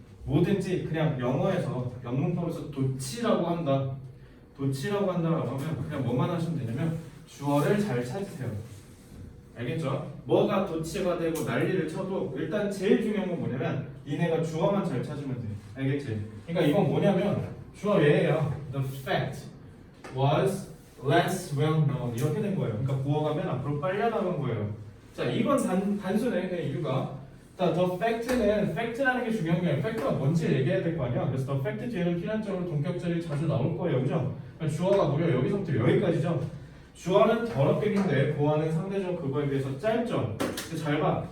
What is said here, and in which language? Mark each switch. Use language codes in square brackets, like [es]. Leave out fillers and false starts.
[ko] 뭐든지 그냥 영어에서 영문법에서 도치라고 한다. 도치라고 한다라고 하면 그냥 뭐만 하시면 되냐면 주어를 잘 찾으세요. 알겠죠? 뭐가 도치가 되고 난리를 쳐도 일단 제일 중요한 건 뭐냐면 니네가 주어만 잘 찾으면 돼. 알겠지? 그러니까 이건 뭐냐면 주어 얘예요. [en] The fact was less well known [ko] 이렇게 된 거예요. 그러니까 부어가면 앞으로 빨려 나간 거예요. 자, 이건 단순해. 그 이유가 자, the fact는 fact라는 게 중요한 게 아니라 fact가 뭔지 얘기해야 될 거 아니야. 그래서 the fact 뒤에는 필연적으로 동격절이 자주 나올 거예요. 그죠? 그러니까 주어가 무려 여기서부터 여기까지죠. 주어는 더럽게 긴데 보어는 상대적으로 그거에 비해서 짧죠. 근데 잘 봐.